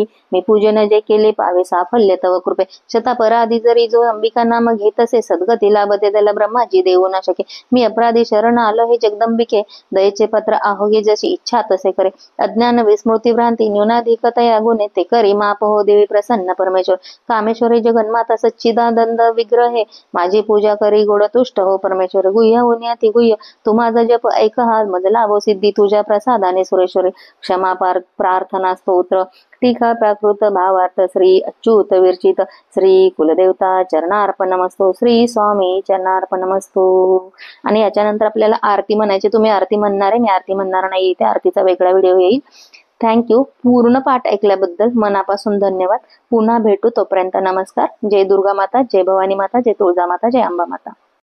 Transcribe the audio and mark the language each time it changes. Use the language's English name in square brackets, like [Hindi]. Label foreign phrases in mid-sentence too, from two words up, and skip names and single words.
[Marathi] मी पूजन जे केले पावे साफल्य तव कृपे शतापराधी जरी जो अंबिका नाम घेतसे सद्गती लाभते त्याला ब्रह्माजी देऊ न शके मी अपराधी शरण आलो हे जगदंबिके दयेचे पत्र आहोगे जशी इच्छा तसे करे अज्ञान विस्मृती भ्रांती न्यूनाधिकतया गुणे ते करी माप हो देवी प्रसन्न परमेश्वर कामेश्वरी जगन्माता सच्चिदानंद विग्रहे माझी पूजा करी गोड तुष्ट हो परमेश्वर गुह्य होण्याती गुह्य तू माझा जप ऐक हा मजला वो सिद्धी तुझ्या प्रसादाने सुरेश्वरी क्षमा प्रार्थना स्तोत्र टीका प्राकृत भावार्थ श्री अच्युत विरचित श्री कुलदेवता चरणार्पणमस्तु श्री स्वामी चरणार्पणमस्तु. आणि याच्यानंतर आपल्याला आरती म्हणायची. तुम्ही आरती म्हणणार आहे, मी आरती म्हणणार नाही. इथे आरतीचा वेगळा व्हिडिओ येईल. थँक्यू. पूर्ण पाठ ऐकल्याबद्दल मनापासून धन्यवाद. पुन्हा भेटू. तोपर्यंत नमस्कार. जय दुर्गा माता, जय भवानी माता, जय तुळजा माता, जय अंबा माता.